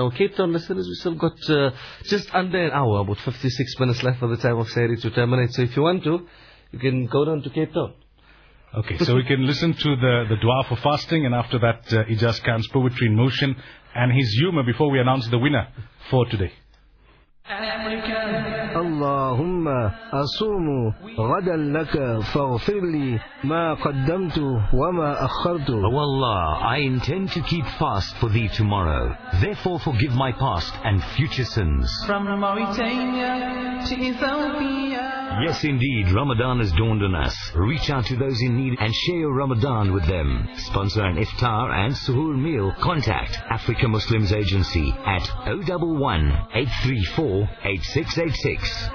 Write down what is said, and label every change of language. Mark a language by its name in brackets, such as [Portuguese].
[English] Our Cape Town listeners, we still got just under an hour, about 56 minutes left for the time of Sehri to terminate. So if you want to, you can go down to Cape Town. Okay, so we can listen to the dua for fasting, and after that, Ijaz Khan's poetry in motion and his humor before we announce the winner for today. [Arabic] اللهم أصوم غدا لك فاغفر لي ما قدمت وما أخرت. [English] Wallah, I intend to keep fast for thee tomorrow. Therefore forgive my past and future sins. From Mauritania to Ethiopia. Yes indeed, Ramadan has dawned on us. Reach out to those in need and share your Ramadan with them. Sponsor an iftar and suhoor meal. Contact Africa Muslims Agency at 011-834-8686.